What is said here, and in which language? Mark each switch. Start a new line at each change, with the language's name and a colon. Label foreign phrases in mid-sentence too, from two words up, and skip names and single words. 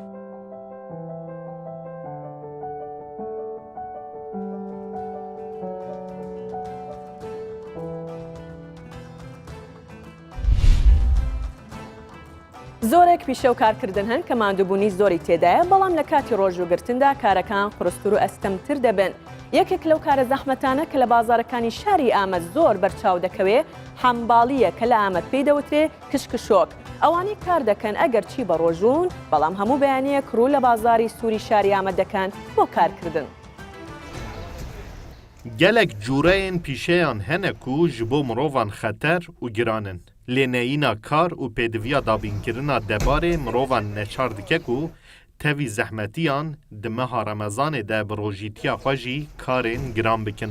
Central Kurdish: زۆرێک پیشە و کارکردن هەن کە ماندووبوونی زۆری تێدایە بەڵام لە کاتی ڕۆژوگرتندا کارەکان قورستور و ئەستەمتر دەبن. یەکێک لەو کارە زەحمەتانە کە لە بازارەکانی شاری ئامەد زۆر بەرچاو دەکەوێ حەمباڵیە کە لە ئامەد پێی دەوترێ کشکشۆک. ئەوانەی کار دەکەن ئەگەر چی بە ڕۆژوون بەڵام هەموو بەیانەیە کرو لە بازاری سووری شاری ئامەد دەکەن بۆ کارکردن.
Kurdish: gelek cureyên pîşeyan hene ku ji bo mirovan xeter û giranin. Lêneyîna kar û pêdiviya dabînkirina debarê mirovan neçar dike ku tevî zehmetiyan di meha Remezanê de bi rojîtiya xwe jî karên giran bikin.